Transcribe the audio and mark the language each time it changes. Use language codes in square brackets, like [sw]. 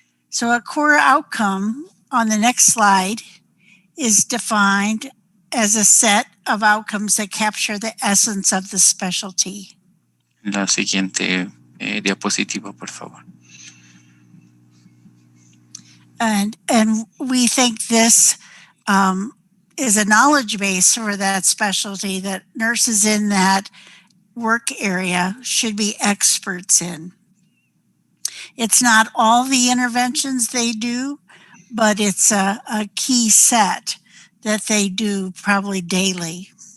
[en] So a core outcome on the next slide is defined as a set of outcomes that capture the essence of the specialty. [es] La siguiente diapositiva, por favor. [en] And we think this is a knowledge base for that specialty that nurses in that work area should be experts in. It's not all the interventions they do, but it's a key set that they do probably daily.